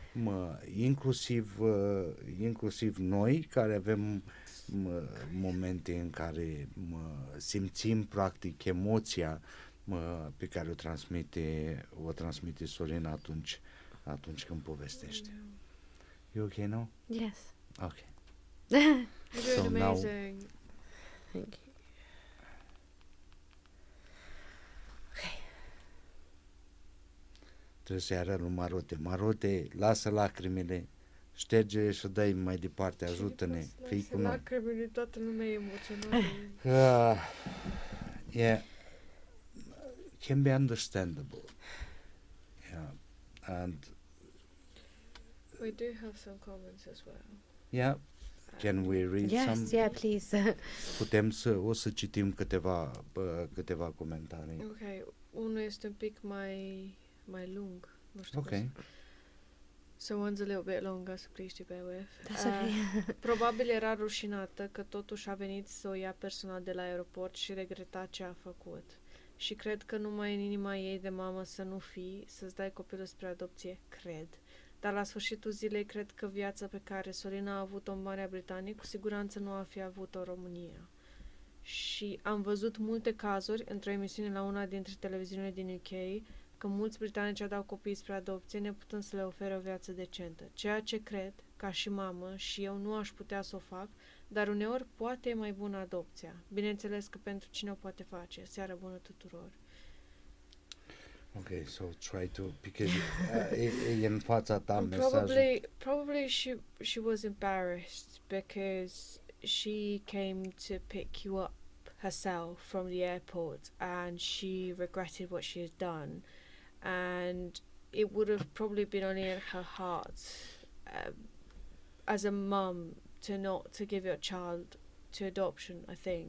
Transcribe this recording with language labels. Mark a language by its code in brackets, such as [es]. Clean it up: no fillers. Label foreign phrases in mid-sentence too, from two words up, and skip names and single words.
[ro] Inclusiv noi, care avem momente în care simțim practic emoția pe care o transmite Sorina atunci când povestește. [en] You okay now? Yes. Okay. You're doing So amazing. Thank you. [ro] Trebuie să-i arăt lui Marote. Marote, lasă lacrimile, șterge și dă-i mai departe, ajută-ne, fii cu noi. Lacrimile, toată lumea e emoționată. [en] Yeah, can be understandable. Yeah, and We do have some comments as well. yeah, can we read some? Yes, yeah, please. [ro] O să citim câteva comentarii. Ok, unul este un pic mai lung. Nu știu [en] Okay. So one's a little bit longer, so please do bear with. That's okay. [ro] Probabil era rușinată că totuși a venit să o ia personal de la aeroport și regreta ce a făcut. Și cred că numai în inima ei de mamă să nu fii, să-ți dai copilul spre adopție, cred. Dar la sfârșitul zilei cred că viața pe care Sorina a avut-o în Marea Britanie cu siguranță nu a fi avut-o în România. Și am văzut multe cazuri într-o emisiune la una dintre televiziunile din UK că mulți britanici adau copiii spre adopție neputând să le ofere o viață decentă. Ceea ce cred, ca și mamă, și eu nu aș putea să o fac, dar uneori poate e mai bună adopția. Bineînțeles că pentru cine o poate face. Seară bună tuturor. [en] Okay, so try to, because [ro] e în fața ta mesajul. [en] Probably she was embarrassed because she came to pick you up herself from the airport and she regretted what she has done, and it would have probably been only in her heart as a mum to give your child to adoption, I think.